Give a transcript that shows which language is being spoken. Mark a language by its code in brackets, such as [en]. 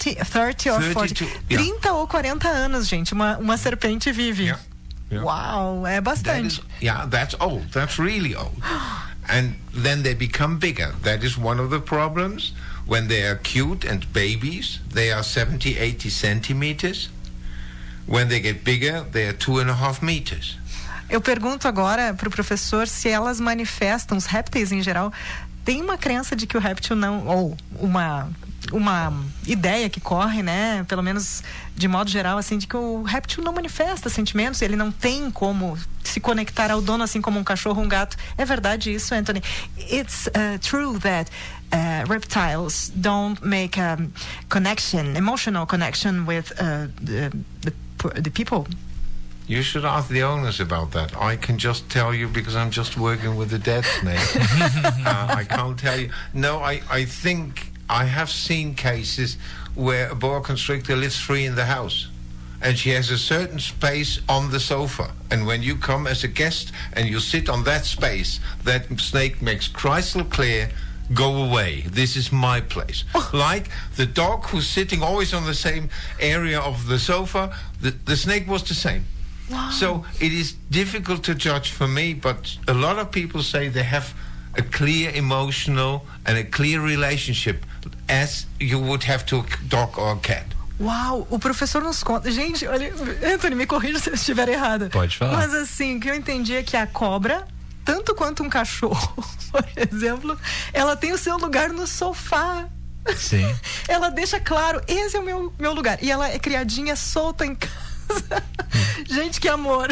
[pt] 30 ou 40 anos, gente, uma serpente vive. [en] Yeah. [pt] Uau, é bastante. [en] That's old. That's really old. And then they become bigger. That is one of the problems. When they are cute and babies, they are 70, 80 centimeters. When they get bigger, they are 2.5 meters. [pt] Eu pergunto agora para o professor se elas manifestam, os répteis em geral, tem uma crença de que o réptil não, ou uma ideia que corre, né, pelo menos de modo geral, assim, de que o réptil não manifesta sentimentos, ele não tem como se conectar ao dono assim como um cachorro, um gato. É verdade isso, Anthony? [en] It's true that reptiles don't make a connection, emotional connection with the people. You should ask the owners about that. I can just tell you because I'm just working with a dead snake. I can't tell you. No, I think I have seen cases where a boa constrictor lives free in the house and she has a certain space on the sofa. And when you come as a guest and you sit on that space, that snake makes crystal clear, go away. This is my place. Like the dog who's sitting always on the same area of the sofa, the snake was the same. Wow. So it is difficult to judge for me, but a lot of people say they have a clear emotional and a clear relationship as you would have to a dog or a cat. [pt] Uau, o professor nos conta. Gente, olha, Anthony, me corrija se eu estiver errada. Pode falar. Mas assim, o que eu entendi é que a cobra, tanto quanto um cachorro, por exemplo, ela tem o seu lugar no sofá. Sim. Ela deixa claro, esse é o meu lugar. E ela é criadinha solta em casa. Gente, que amor.